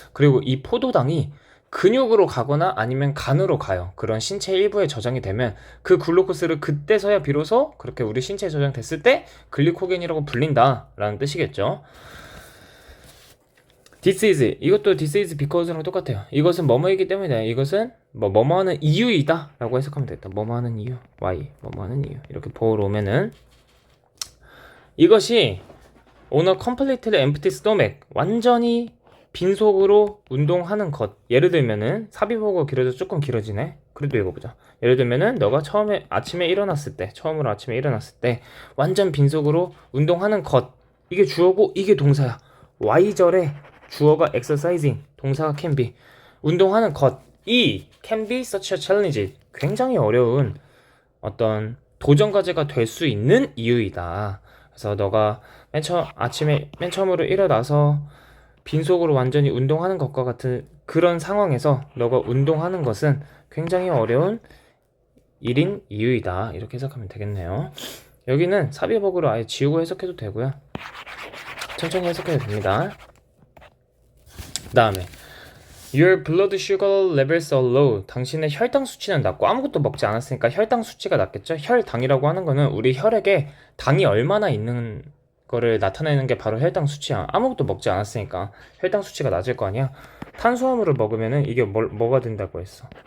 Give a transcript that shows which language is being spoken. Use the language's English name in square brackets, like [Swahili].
[Korean] 그리고 이 포도당이 근육으로 가거나 아니면 간으로 가요. 그런 신체 일부에 저장이 되면 그 글루코스를 그때서야 비로소 그렇게 우리 신체에 저장됐을 때 글리코겐이라고 불린다라는 뜻이겠죠. [English] This is because [Korean] 랑 똑같아요. 이것은 뭐뭐이기 때문이다. 이것은 뭐뭐하는 이유이다 라고 해석하면 되겠다. 뭐뭐하는 이유, why, 뭐뭐하는 이유. 이렇게 보러 오면은 이것이 [English] on a completely empty stomach, [Korean] 완전히 빈속으로 운동하는 것. 예를 들면은 삽입어가 길어져 조금 길어지네. 그래도 읽어보자. 예를 들면은 너가 처음으로 아침에 일어났을 때 완전 빈속으로 운동하는 것. 이게 주어고 이게 동사야. Y절에 주어가 exercising, 동사가 can be. 운동하는 것. 이 [English] can be such a challenge. [Korean] 굉장히 어려운 어떤 도전 과제가 될 수 있는 이유이다. 그래서 너가 맨 처음으로 일어나서 빈속으로 완전히 운동하는 것과 같은 그런 상황에서 너가 운동하는 것은 굉장히 어려운 일인 이유이다. 이렇게 해석하면 되겠네요. 여기는 삽입어구로 아예 지우고 해석해도 되고요. 천천히 해석해도 됩니다. 그 다음에 [English] Your blood sugar levels are low. [Korean] 당신의 혈당 수치는 낮고 아무것도 먹지 않았으니까 혈당 수치가 낮겠죠? 혈당이라고 하는 거는 우리 혈액에 당이 얼마나 있는 거를 나타내는 게 바로 혈당 수치야. 아무것도 먹지 않았으니까 혈당 수치가 낮을 거 아니야? 탄수화물을 먹으면은 이게 뭐가 된다고 했어?